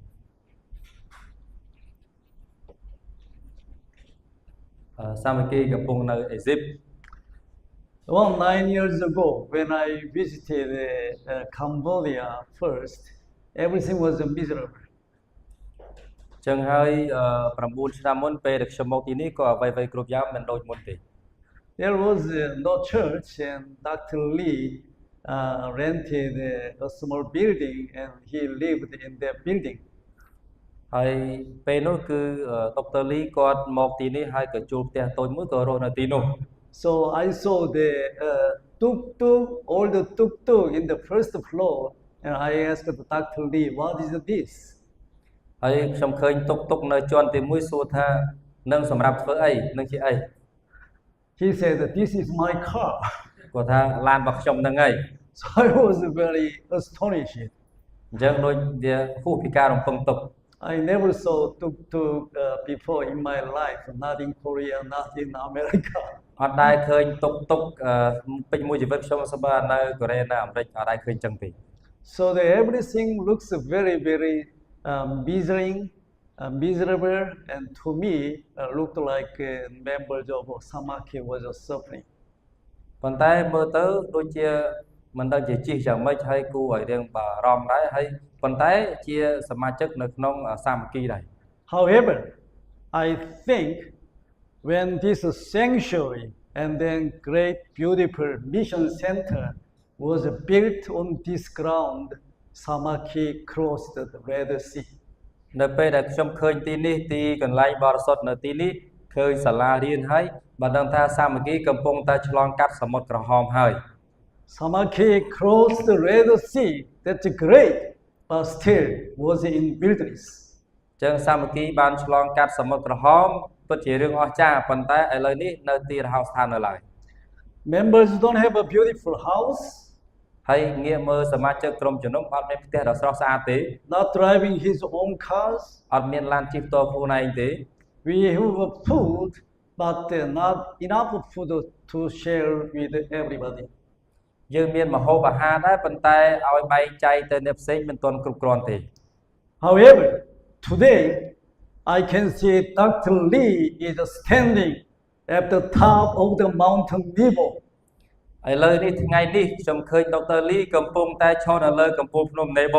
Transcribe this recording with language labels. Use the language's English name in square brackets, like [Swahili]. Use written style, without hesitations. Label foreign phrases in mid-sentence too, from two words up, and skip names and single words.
[Khmer] Samaki កំពុងនៅអេស៊ីប [English] Well, 9 years ago, when I visited Cambodia first, everything was miserable. [Khmer] ចឹងហើយ9ឆ្នាំមុនពេលដែលខ្ញុំមកទីនេះក៏អ្វីៗគ្រប់យ៉ាងមិនដូចមុនទេ [English] There was no church, and Dr. Lee rented a small building and he lived in that building. [Khmer] ហើយពេលនោះគឺដុកទ័រលីគាត់មកទីនេះហើយក៏ជួលផ្ទះតូចមួយក៏រស់នៅទីនោះ [English] So I saw the tuk-tuk, all the tuk-tuk in the first floor, and I asked Dr. Lee, what is this? [Khmer] ហើយខ្ញុំឃើញតុកតុកនៅជាន់ទី1សួរថានឹងសម្រាប់ធ្វើអីនឹងជាអី [English] He said, this is my car. [Khmer] គាត់ថាឡានរបស់ខ្ញុំហ្នឹងហើយ [English] So I was very astonished. [Khmer] អញ្ចឹងដូចវាហួសពីការរំពឹងទុក [English] I never saw tuk-tuk before in my life, not in Korea, not in America. [Khmer] អត់ដែលឃើញតុកតុកពេញមួយជីវិតខ្ញុំសប្បាយនៅកូរ៉េនៅអាមេរិកអត់ដែលឃើញចឹងទេ [English] So everything looks very, very miserable, and to me looked like members of Samaki was suffering. [Khmer] ប៉ុន្តែមើលទៅដូចជាមិនដឹងជាជីយ៉ាងម៉េចហើយគួរឲ្យរឿងបារម្ភដែរហើយប៉ុន្តែជាសមាជិកនៅក្នុងសាមគ្គីដែរ [English] However, I think when this sanctuary and then great beautiful mission center was built on this ground, Samaki crossed the Red Sea. [Khmer] នៅពេលដែលខ្ញុំឃើញទីនេះទីកន្លែងបរិសុទ្ធនៅទីនេះឃើញសាលារៀនហើយបានដឹងថាសាមគ្គីកំពុងតែឆ្លងកាត់សមុទ្រក្រហមហើយ [English] Samaki crossed the Red Sea. That's great, but still was in wilderness. [Khmer] ចឹងសាមគ្គីបានឆ្លងកាត់សមុទ្រក្រហមពិតជារឿងអស្ចារ្យប៉ុន្តែឥឡូវនេះនៅទីរហោស្ថាននៅឡើយ [English] Members don't have a beautiful house, [Khmer] ហើយងាកមើលសមាជិកក្រុមជំនុំអត់មានផ្ទះដ៏ស្រស់ស្អាតទេ [English] not driving his own cars. [Khmer] អត់មានឡានជិះផ្ទាល់ខ្លួនឯងទេ [English] We have food, but not enough food to share with everybody. [Khmer] យើងមានម្ហូបអាហារដែរប៉ុន្តែឲ្យបែងចែកទៅអ្នកផ្សេងមិនទាន់គ្រប់គ្រាន់ទេ [English] However, today I can see Dr. Lee is standing at the top of the mountain Nebo. [Khmer] ឥឡូវនេះថ្ងៃនេះខ្ញុំឃើញដុកទ័រលីកំពុងតែឈរនៅលើកំពូលភ្នំនេបូ